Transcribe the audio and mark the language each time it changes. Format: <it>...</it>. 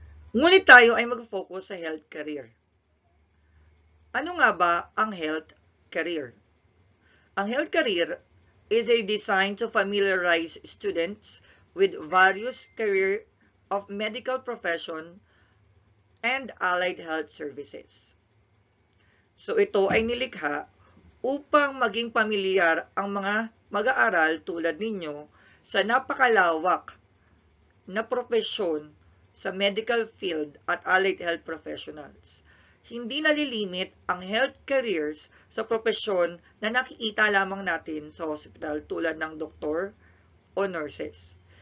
<tl>Ngunit tayo ay mag-focus sa health career. Ano nga ba ang health career?</tl> <en>Ang health career is a design to familiarize students with various career of medical profession and allied health services.</en> <tl>So ito ay nilikha upang maging pamilyar ang mga mag-aaral tulad ninyo sa napakalawak na propesyon sa medical field at allied health professionals. Hindi nalilimit ang health careers sa propesyon na nakikita lamang natin sa hospital tulad ng doktor o nurses.</tl>